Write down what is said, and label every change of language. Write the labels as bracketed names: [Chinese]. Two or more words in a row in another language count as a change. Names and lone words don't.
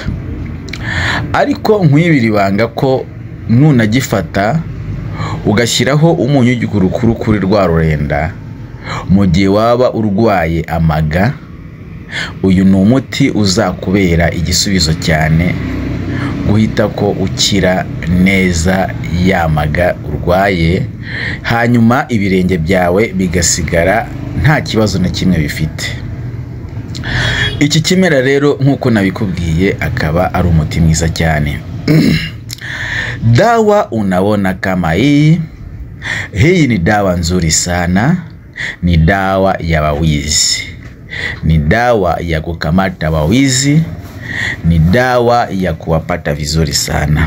[Kinyarwanda] Ariko nkwibira ibanga ko nunagifata ugashyiraho umunyu w'igikukuru kuri rwa rurenda, mu gihe waba urwaye amaga, uyu ni umuti uzakubera igisubizo cyane guhita ko ukira neza yamaga urwaye, hanyuma ibirenge byawe bigasigara nta kibazo na kimwe bifite. Iki kimera rero nk'uko nabikubwiye akaba ari umuti mwiza cyane. [Swahili] Dawa unaona kama hii ni dawa nzuri sana, ni dawa ya wawizi, ni dawa ya kukamata wawizi, ni dawa ya kuwapata vizuri sana.